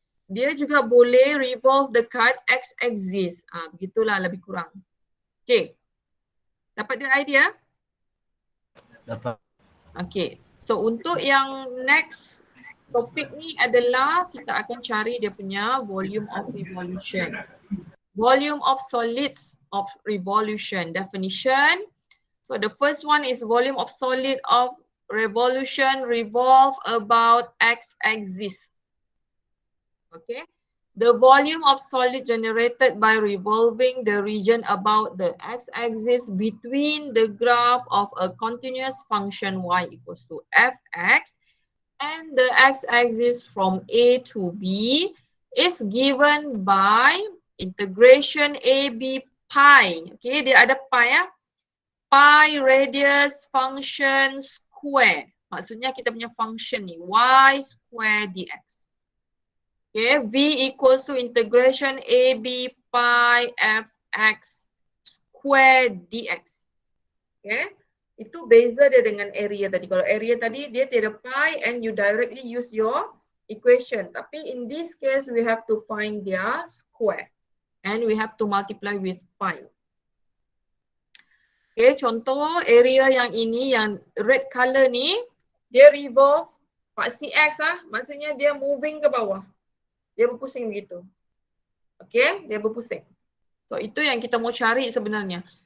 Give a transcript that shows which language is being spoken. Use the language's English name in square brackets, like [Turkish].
[Malay] Dia juga boleh revolve dekat X axis. Begitulah lebih kurang. Okay. Dapat dia idea? Dapat. Okay. So untuk yang next topik ni adalah kita akan cari dia punya volume of revolution. [English] Volume of solids of revolution. Definition. So the first one is volume of solid of revolution revolve about X axis. Okay. The volume of solid generated by revolving the region about the x-axis between the graph of a continuous function y equals to fx and the x-axis from A to B is given by integration AB pi. Okay, [Malay] dia ada pi ya. [English] Pi radius function square. [Malay] Maksudnya kita punya function ni y square dx. [English] Okay, V equals to integration AB pi fx square dx. [Malay] Okay, itu beza dia dengan area tadi. Kalau area tadi dia tiada pi [English] and you directly use your equation. Tapi in this case we have to find their square and we have to multiply with pi. [Malay] Okay, contoh area yang ini yang red color ni dia revolve paksi X maksudnya dia moving ke bawah. Dia berpusing begitu. Okay, dia berpusing. So itu yang kita mau cari sebenarnya.